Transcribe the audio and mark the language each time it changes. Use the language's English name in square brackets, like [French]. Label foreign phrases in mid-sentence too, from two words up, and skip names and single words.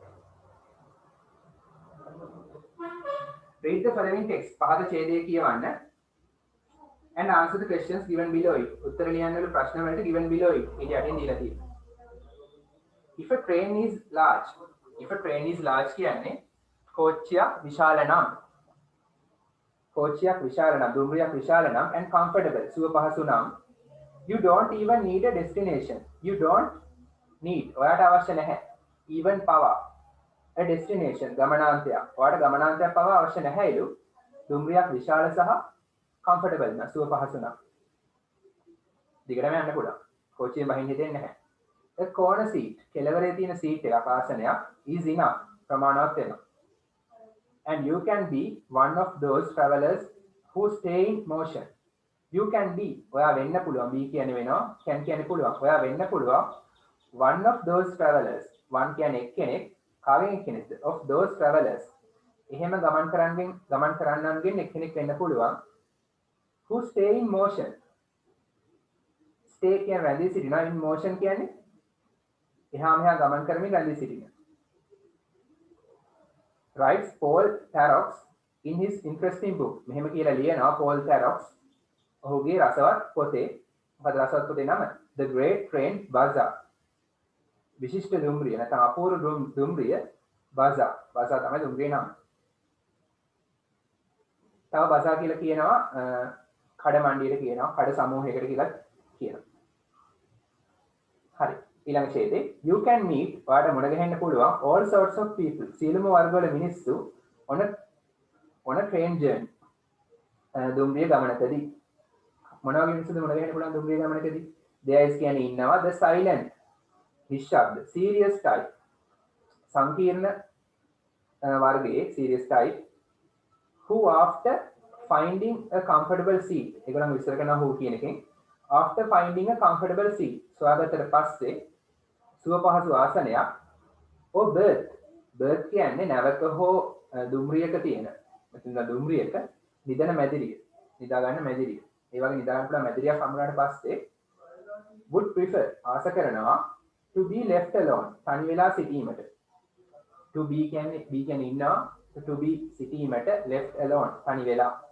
[English] read the following text [Sinhala] පහත ඡේදය කියවන්න [English] and answer the questions given below it. [Sinhala] උත්තර ලියන්න වල ප්‍රශ්න වලට [English] given below it [Sinhala] ඊට යටින් දීලා තියෙනවා. [English] if a train is large [Sinhala] කියන්නේ කෝච්චියක් විශාල නම් දුම්රියක් විශාල නම් [English] and comfortable [Sinhala] සුව පහසු නම් [English] you don't even need a destination. you don't need [Sinhala] ඔයාට අවශ්‍ය නැහැ [English] even power a destination ගමනාන්තයක්. [Sinhala] ඔයාලට ගමනාන්තයක් පවා අවශ්‍ය නැහැලු. දුම්රියක් විශාල සහ comfortable න සුව පහසු නම්. දිගටම යන්න පුළුවන්. කෝච්චියෙන් බහින්න හිතෙන්නේ නැහැ. [English] a corner seat [Sinhala] කෙළවරේ තියෙන සීට් එකක් ආසනයක් [English] is enough [Sinhala] ප්‍රමාණවත් වෙනවා. [English] And you can be one of those travelers who stay in motion. You can be [Sinhala] ඔයා වෙන්න පුළුවන්. be කියන්නේ වෙනවා. can කියන්නේ පුළුවන්. ඔයා වෙන්න පුළුවන් [English] one of those travelers. [Sinhala] one කියන්නේ එක්කෙනෙක්. කාගෙන් එක්කෙනෙක්ද? [English] of those travelers. [Sinhala] එහෙම ගමන් කරන්නන්ගෙන් එක්කෙනෙක් වෙන්න පුළුවන්. [English] who stay in motion. stay [Sinhala] කියන්නේ රැඳී සිටිනවා. [English] in motion [Sinhala] කියන්නේ එහා මෙහා ගමන් කරමින් රැඳී සිටින. [English] writes Paul Tarox in his interesting book. [Sinhala] මෙහෙම කියලා ලියනවා Paul Tarox ඔහුගේ රසවත් පොතේ. මොකද රසවත් පොතේ නම? [English] The Great Train Bazaar. [Sinhala] විශිෂ්ට දුම්රිය නැත්නම් අපූර්ව දුම්රිය bazaar. bazaar තමයි දුම්රියේ නම. තව bazaar කියලා කියනවා කඩ මණ්ඩියට කියනවා, කඩ සමූහයකට කියලා කියනවා. හරි. ඊළඟ ඡේදේ [English] you can meet [Sinhala] ඔයාලට මුණ ගැහෙන්න පුළුවන් [English] all sorts of people [Sinhala] සියලුම වර්ගවල මිනිස්සු [English] on a train journey [Sinhala] දුම්රිය ගමනකදී. මොන වගේ මිනිස්සුද මුණ ගැහෙන්න පුළුවන් දුම්රිය ගමනකදී? [English] there is [Sinhala] කියන්නේ ඉන්නවා, [English] the silent නිශ්ශබ්ද serious type [Sinhala] සංකීර්ණ වර්ගයේ [English] serious type who after finding a comfortable seat [Sinhala] ඒගොල්ලන් විස්තර කරනවා who කියන එකෙන් [English] after finding a comfortable seat [Sinhala] සොයාගත්තට පස්සේ සුව පහසු ආසනයක් [English] or berth [Sinhala] කියන්නේ නැවක හෝ දුම්රියක තියෙන මෙතන දුම්රියක නිදන මැදිරිය නිදා ගන්න මැදිරිය ඒ වගේ නිදා ගන්න පුළුවන් මැදිරියක් හම්බුනාට පස්සේ [English] would prefer [Sinhala] ආස කරනවා [English] to be left alone [Sinhala] තනි වෙලා සිටීමට [English] to be [Sinhala] කියන්නේ ඉන්නවා [English] to be [Sinhala] සිටීමට [English] left alone [Sinhala] තනි වෙලා.